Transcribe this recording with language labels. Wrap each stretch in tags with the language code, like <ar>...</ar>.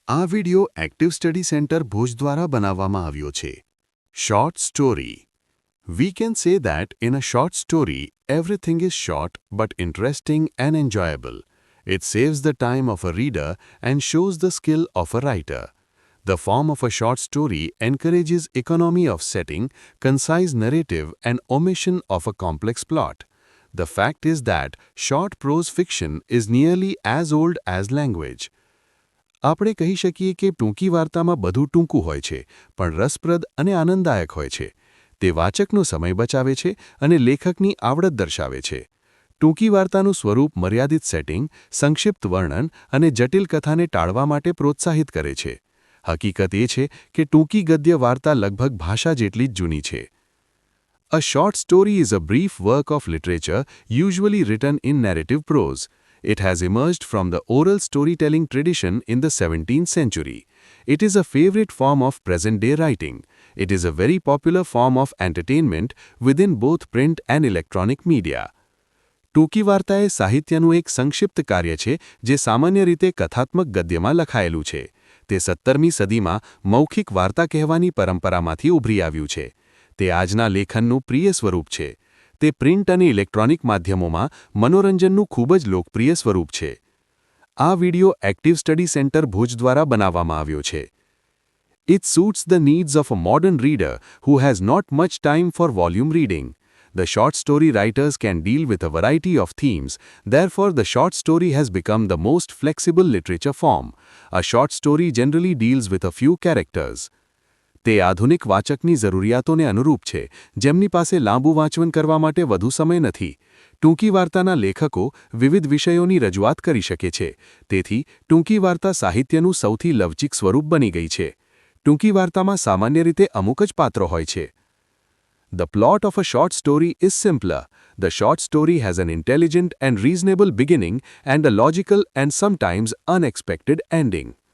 <gu>આ video active study centre Bhuj દ્વારા બનાવવામાં આવ્યો છે.</gu> <en>Short story. We can say that in a short story, everything is short but interesting and enjoyable. It saves the time of a reader and shows the skill of a writer. The form of a short story encourages economy of setting, concise narrative and omission of a complex plot. The fact is that short prose fiction is nearly as old as language.</en> <gu>આપણે કહી શકીએ કે ટૂંકી વાર્તામાં બધું ટૂંકું હોય છે, પણ રસપ્રદ અને આનંદદાયક હોય છે. તે વાચકનો સમય બચાવે છે અને લેખકની આવડત દર્શાવે છે. ટૂંકી વાર્તાનું સ્વરૂપ મર્યાદિત સેટિંગ, સંક્ષિપ્ત વર્ણન અને જટિલ કથાને ટાળવા માટે પ્રોત્સાહિત કરે છે. હકીકત એ છે કે ટૂંકી ગદ્ય વાર્તા લગભગ ભાષા જેટલી જ જૂની છે.</gu> <en>A short story is a brief work of literature usually written in narrative prose. It has emerged from the oral storytelling tradition in the 17th century. It is a favorite form of present-day writing. It is a very popular form of entertainment within both print and electronic media.</en> <gu>ટૂંકી વાર્તા એ સાહિત્યનું એક સંક્ષિપ્ત કાર્ય છે જે સામાન્ય રીતે કથાત્મક ગદ્યમાં લખાયેલું છે. તે 17મી સદીમાં મૌખિક વાર્તા કહેવાની પરંપરામાંથી ઉભરી આવ્યું છે. તે આજના લેખનનું પ્રિય સ્વરૂપ છે. તે પ્રિન્ટ અને ઇલેક્ટ્રોનિક માધ્યમોમાં મનોરંજનનું ખૂબ જ લોકપ્રિય સ્વરૂપ છે. આ video active study centre Bhuj દ્વારા બનાવવામાં આવ્યો છે.</gu> <en>It suits the needs of a modern reader who has not much time for volume reading. The short story writers can deal with a variety of themes, therefore the short story has become the most flexible literature form. A short story generally deals with a few characters.</en> <gu>તે આધુનિક વાચકની જરૂરિયાતોને અનુરૂપ છે, જેમની પાસે લાંબુ વાંચન કરવા માટે વધુ સમય નથી. ટૂંકી વાર્તાના લેખકો વિવિધ વિષયોની રજૂઆત કરી શકે છે. તેથી ટૂંકી વાર્તા સાહિત્યનું સૌથી લવચીક સ્વરૂપ બની ગઈ છે. ટૂંકી વાર્તામાં સામાન્ય રીતે અમુક જ પાત્રો હોય છે.</gu> <en>The plot of a short story is simpler. The short story has an intelligent and reasonable beginning and a logical and sometimes unexpected ending.</en>